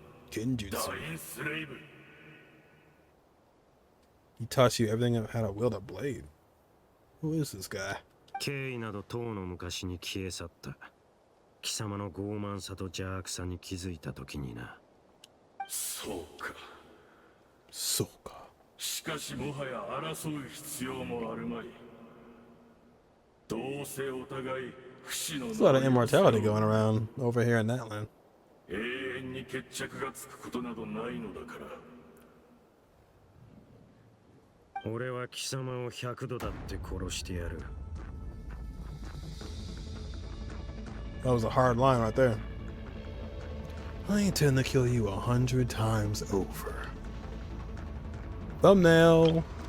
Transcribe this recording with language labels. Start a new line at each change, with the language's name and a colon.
English: Kenjutsu. He taught you everything on how to wield a blade. Who is this guy?
Japanese: 経緯など当の昔に消え去った。貴様の傲慢さと邪悪さに気づいたときにな。そうか。そうか。しかしもはや争う必要もあるまい。どうせお互い不死の。
English: There's a lot of immortality going around over here in that land.
Japanese: 永遠に決着がつくことなどないのだから。俺は貴様を100度だって殺してやる。
English: That was a hard line right there. I intend to kill you 100 times over. Thumbnail.